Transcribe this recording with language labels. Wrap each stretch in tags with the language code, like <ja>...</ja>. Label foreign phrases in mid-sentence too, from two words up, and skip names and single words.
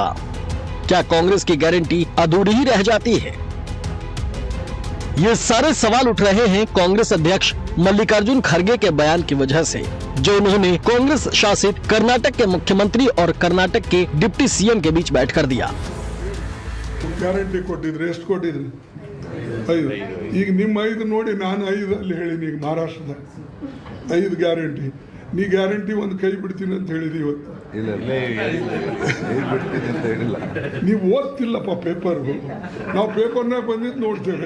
<hi>क्या कांग्रेस की गारंटी अधूरी ही रह जाती है? ये सारे सवाल उठ रहे हैं कांग्रेस अध्यक्ष मल्लिकार्जुन खड़गे के बयान की वजह से, जो उन्होंने कांग्रेस शासित कर्नाटक के मुख्यमंत्री और कर्नाटक के</hi> <en>deputy CM</en> <hi>के बीच बैठकर दिया।</hi> <kn>ಗ್ಯಾರಂಟಿ ಕೊಟ್ಟಿದ್ರೆ ಎಷ್ಟು ಕೊಟ್ಟಿದ್ರಿ? 5. ಈಗ ನಿಮ್ಮ 5 ನೋಡಿ ನಾನು 5 ಅಲ್ಲಿ ಹೇಳಿನಿ. ಈಗ ಮಹಾರಾಷ್ಟ್ರದ 5 ಗ್ಯಾರಂಟಿ, ನೀ ಗ್ಯಾರಂಟಿ ಒಂದು ಕೈ ಬಿಡ್ತೀನಿ ಅಂತ ಹೇಳಿದಿ ಇವತ್ತು. ಇಲ್ಲ ಬಿಡ್ತೀನಿ ಅಂತ ಹೇಳಿಲ್ಲ. ನೀವು ಓದ್ತಿಲ್ಲಪ್ಪ ಪೇಪರ್. ನಾವು ಪೇಪರ್ನಾಗ ಬಂದಿದ್ದು ನೋಡ್ತೇವೆ.</kn>